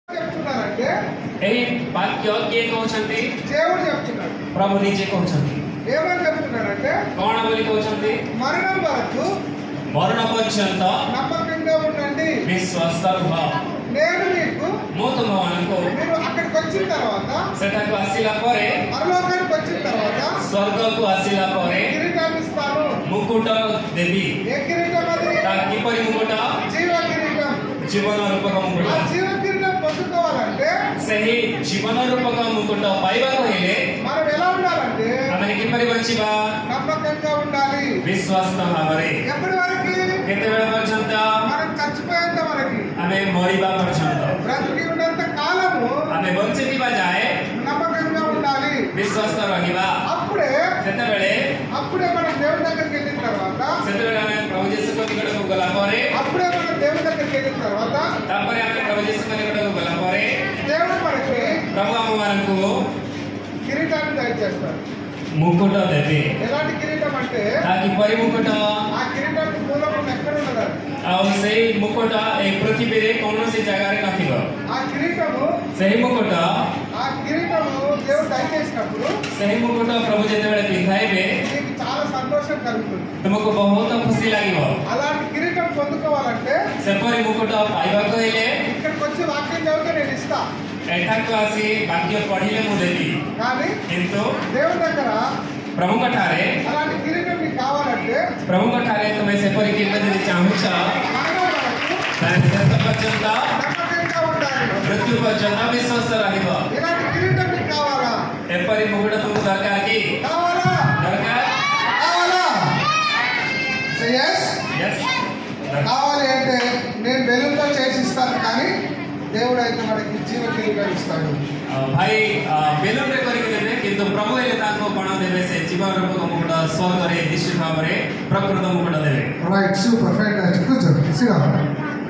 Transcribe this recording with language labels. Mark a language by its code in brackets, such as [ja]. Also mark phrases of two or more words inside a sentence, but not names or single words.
[te] చెప్తున్నారంటే [or] ଏହି ବାକ୍ୟ କିଏ କହୁଛନ୍ତି? [te] దేవుడు చెప్తున్నాడు. [or] ପ୍ରଭୁ ନିଜେ କହୁଛନ୍ତି। [te] ఏమని చెప్తున్నాడంటే [or] କଣ ବୋଲି କହୁଛନ୍ତି? [te] మరణం వరకు [or] ମରଣ ପର୍ଯ୍ୟନ୍ତ [te] నమ్మకంగా ఉండండి. [or] ବିଶ୍ୱାସ ରୁହ। [te] నేను మీకు [or] ମୁଁ ତୁମମାନଙ୍କୁ [te] మీరు అక్కడికి వచ్చిన తర్వాత [or] ସେଠାକୁ ଆସିଲା ପରେ, [te] పరలోకానికి వచ్చిన తర్వాత [or] ସ୍ୱର୍ଗକୁ ଆସିଲା ପରେ [te] కిరీటాన్ని ఇస్తాను. [or] ମୁକୁଟ ଦେବି। [te] ఏ కిరీటం అది? [or] ତା କିପରି ମୁକୁଟ? [te] జీవ కిరీటం. [or] ଜୀବନ ରୂପକ [te] ఆ [or] ମୁକୁଟ। [te] జీవ కిరీటం పొందుకోవాలంటే [or] ସେହି ଜୀବନ ରୂପକ ମୁକୁଟ ପାଇବାକୁ ହେଲେ [te] మనం ఎలా ఉండాలంటే [or] ଆମେ କିପରି ବଞ୍ଚିବା? [te] నమ్మకంగా ఉండాలి. [or] ବିଶ୍ୱାସ ଭାବରେ। [te] ఎప్పటి వరకు? [or] କେତେବେଳେ ପର୍ଯ୍ୟନ୍ତ? [te] మనం చచ్చిపోయేంత వరకు, [or] ଆମେ ମରିବା పର୍ଯ୍ୟନ୍ତ, [te] బ్రతికి ఉన్నంత కాలము [or] ଆମେ ବଞ୍ଚିଥିବା ଯାଏ [te] నమ్మకంగా ఉండాలి. [or] ବିଶ୍ୱାସ ରହିବା। [te] అప్పుడే [or] ସେତେବେଳେ [te] మనం దేవుని దగ్గరికి వెళ్ళిన తర్వాత [or] ସେତେବେଳେ ଆମେ ପ୍ରଭୁ ଯୀଶୁଙ୍କ ନିକଟକୁ ଗଲା ପରେ, [te] అప్పుడే మనం దేవుని దగ్గరికి వెళ్ళిన తర్వాత [or] ତାପରେ ଆମେ ପ୍ରଭୁ ଯୀଶୁଙ୍କ ନିକଟକୁ ଗଲା ପରେ [te] దేవుడు మనకి [or] ପ୍ରଭୁ ଆମମାନଙ୍କୁ [te] కిరీటాన్ని దయచేస్తాడు. [or] ମୁକୁଟ ଦେବେ। [te] ఎలాంటి కిరీటం అంటే [or] ତା କିପରି ମୁକୁଟ? [te] ఆ కిరీటానికి మూలం ఎక్కడ ఉండదు. [or] ଆଉ ସେଇ ମୁକୁଟ ଏ ପୃଥିବୀରେ କୌଣସି ଜାଗାରେ ନଥିବ। [te] ఆ కిరీటము [or] ସେହି ମୁକୁଟ [te] దేవుడు దయచేసినప్పుడు [or] ସେହି ମୁକୁଟ ପ୍ରଭୁ ଯେତେବେଳେ ପିନ୍ଧାଇବେ [te] నీకు చాలా సంతోషం కలుగుతుంది. [or] ତୁମକୁ ବହୁତ ଖୁସି ଲାଗିବ। [te] అలాంటి కిరీటం పొందుకోవాలంటే [or] ସେପରି ମୁକୁଟ ପାଇବାକୁ ହେଲେ [te] ఇక్కడికి వచ్చి వాక్యం చదివితే నేను ఇస్తా. [or] ଏଠାକୁ ଆସି ବାକ୍ୟ ପଢିଲେ ମୁଁ ଦେବି। [te] కానీ [or] କିନ୍ତୁ [te] దేవుడి దగ్గర [or] ପ୍ରଭୁଙ୍କ ଠାରେ [te] అలాంటి కిరీటం నీకు కావాలంటే [or] ପ୍ରଭୁଙ୍କ ଠାରେ ତୁମେ ସେପରି କିମ୍ବା ଯଦି ଚାହୁଁଛ [te] మరణం వరకు [or] ତାହେଲେ ଶେଷ ପର୍ଯ୍ୟନ୍ତ, [te] నమ్మకంగా ఉండాలి. [or] ମୃତ୍ୟୁ ପର୍ଯ୍ୟନ୍ତ ବିଶ୍ୱାସ ରହିବ। [te] ఇలాంటి కిరీటం నీకు కావాలా? [or] ଏପରି ମୁକୁଟ ତୁମକୁ ଦରକାର କି? [te] కావాలా? [or] ଦରକାର? [en] Say yes. Yes. [te] కావాలి అంటే నేను బెలూన్తో చేసి ఇస్తాను, కానీ దేవుడు అయితే మనకి జీవ కిరీటం ఇస్తాడు. [or] ଭାଇ ବେଲୁନରେ କରିକି ଦେବେ, କିନ୍ତୁ ପ୍ରଭୁ ହେଲେ ତାଙ୍କୁ କଣ ଦେବେ? ସେ ଜୀବନ ରୂପକ ମୁକୁଟ, ସ୍ୱର୍ଗରେ ନିଶ୍ଚିତ ଭାବରେ ପ୍ରକୃତ ମୁକୁଟ ଦେବେ। [en] right, super, fantastic, కూర్చోండి, sit down.